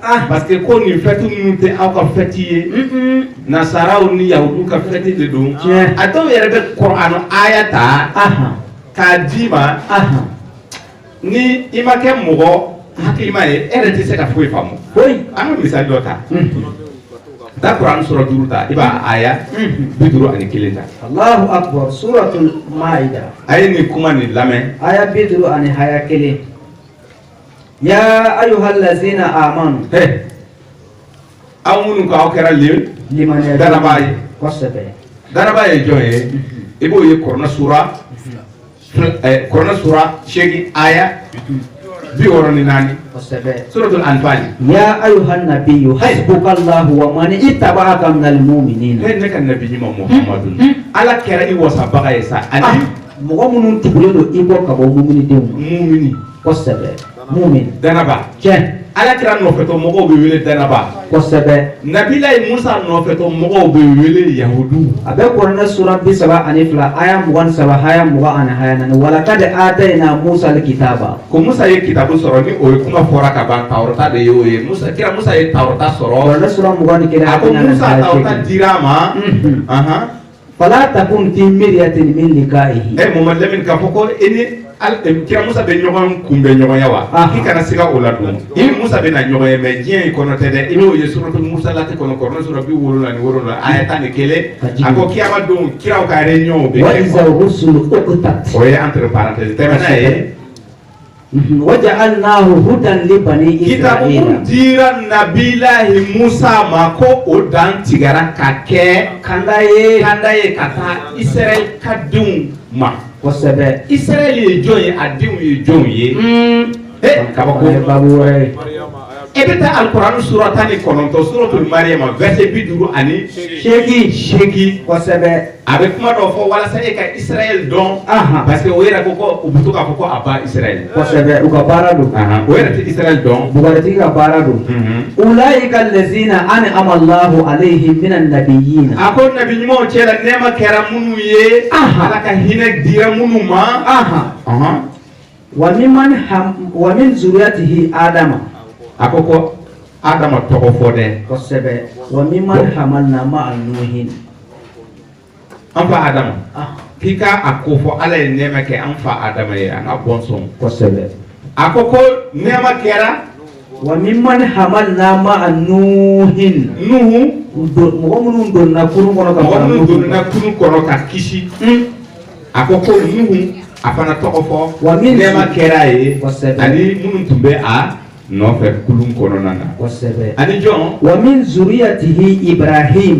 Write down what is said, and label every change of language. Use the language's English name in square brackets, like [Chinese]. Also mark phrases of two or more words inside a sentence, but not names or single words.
[French] parce que [Bambara] ko nin fɛti ninnu tɛ aw ka fɛti ye nasaraw ni yahudu ka fɛti de don a dɔw yɛrɛ bɛ Kuranɛ aya ta k'a d'i ma ni i ma kɛ mɔgɔ hakilima ye e yɛrɛ tɛ se ka foyi faamu an ka misali dɔ ta da Kuranɛ sura 5 ta i b'a aya 51 ta [Arabic] الله أكبر [Bambara] suratul Maida a ye nin kuma nin lamɛn aya 51 [Arabic] يا أيها الذين آمنوا [Bambara] aw minnu ko aw kɛra danaba ye danaba ye jɔn ye i b'o ye Kuranɛ sura 8 aya 64 suratul Anfal [Arabic] يا أيها النبي حسبك الله ومن اتبعك من المؤمنين [Bambara] ne ka nabi ɲuman Muhammadu ala kɛra i wasabaga ye sa ani mɔgɔ minnu tugulen don i bɔ ka bɔ muminidenw mumini kosɛbɛ mumin danaba tiɲɛ ala kɛra nɔfɛtɔ mɔgɔw bɛ wele danaba kosɛbɛ nabilayi Musa nɔfɛtɔ mɔgɔw bɛ wele yahudu a bɛ Kuranɛ sura 32 aya 23 aya 24 [Arabic] ولقد آتينا موسى الكتاب [Bambara] ko Musa ye kitabu sɔrɔ ni o ye kuma fɔra ka ban Tawrata de ye o ye kira Musa ye Tawrata sɔrɔ Kuranɛ sura 21 a ko Musa Tawrata dira ma [Arabic] فلا تكن في مرية من لقائه [Bambara] Muhammad Lamin ka fɔ ko kira Musa bɛ ɲɔgɔn kunbɛn ɲɔgɔnya wa k'i kana siga o la dun i ni Musa bɛ na ɲɔgɔn ye mais diɲɛ in kɔnɔ tɛ dɛ i b'o ye suratul Musa lati kɔnɔ Kuranɛ sura 77 aya 11 a ko kiyama don kiraw ka réunion bɛ kɛ o ye [French] entre parenthèses [Bambara] tɛmɛna ye [Arabic] وجعلناه هدى لبني إسرائيل [Bambara] dira nabilahi Musa ma ko o dan tigɛra ka kɛ kanda ye ka taa Israel ka denw ma kosɛbɛ Israel ye jɔn ye a denw ye jɔn ye kabako babu wɛrɛ e bɛ taa alikuranɛ sura 19 suratul Mariam verset 50 ani 8 kosɛbɛ a bɛ kuma dɔ fɔ walasa e ka Israël dɔn [French] parce que [Bambara] o yɛrɛ ko u bɛ to k'a fɔ ko a ba Israël kosɛbɛ u ka baara don o yɛrɛ tɛ Israël dɔn bugaritigi ka baara don [Arabic] أولئك الذين أنعم الله عليهم من النبيين [Bambara] a ko nabi ɲumanw cɛ la nɛɛma kɛra minnu ye Ala ka hinɛ dira minnu ma [Arabic] ومن ذريته آدم [Bambara] a ko Adama tɔgɔ fɔ dɛ kosɛbɛ [Arabic] وممن حملنا مع نوح [Bambara] an fa Adama k'i ka a ko fɔ Ala ye nɛɛma kɛ an fa Adama ye an ka bɔnsɔn kosɛbɛ a ko nɛɛma kɛra [Arabic] وممن حملنا مع نوح [Bambara] Nuhu mɔgɔ minnu donna kurun kɔnɔ ka kisi a ko Nuhu a fana tɔgɔ fɔ nɛɛma kɛra ye ani minnu tun bɛ a nɔfɛ kulun kɔnɔna na kosɛbɛ ani jɔn [Arabic] ومن ذريته إبراهيم